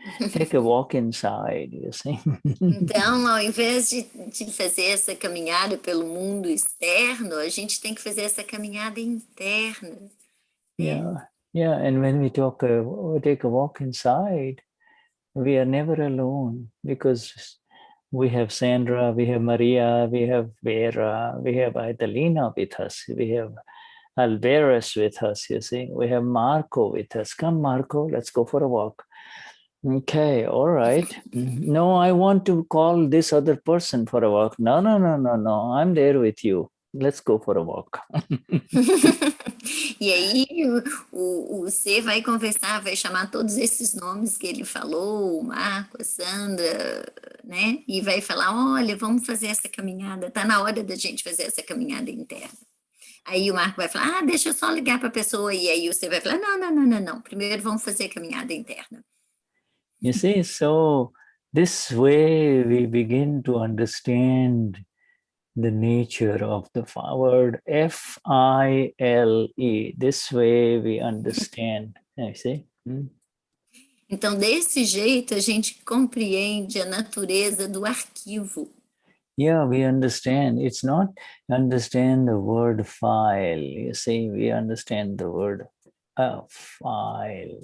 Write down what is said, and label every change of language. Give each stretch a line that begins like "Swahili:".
English: Take a walk inside, you see.
Portuguese: Então, ao invés de fazer essa caminhada pelo mundo externo, a gente tem que fazer essa caminhada interna.
English: Yeah, and when we take a walk inside, we are never alone because we have Sandra, we have Maria, we have Vera, we have Idalina with us, we have Alvarez with us, you see. We have Marco with us. Come, Marco, let's go for a walk. Okay, all right. No, I want to call this other person for a walk. No, I'm there with you. Let's go for a walk.
Portuguese: E aí o ser vai conversar, vai chamar todos esses nomes que ele falou, o Marco, a Sandra, né? E vai falar, olha, vamos fazer essa caminhada, tá na hora da gente fazer essa caminhada interna. Aí o Marco vai falar, deixa eu só ligar para a pessoa, e aí você vai falar, não, primeiro vamos fazer a caminhada interna.
English: You see, so this way we begin to understand the nature of the word F-I-L-E. This way we understand I see.
Portuguese: Então, desse jeito, a gente compreende a natureza do arquivo.
English: Yeah, we understand. It's not understand the word file. You see, we understand the word file.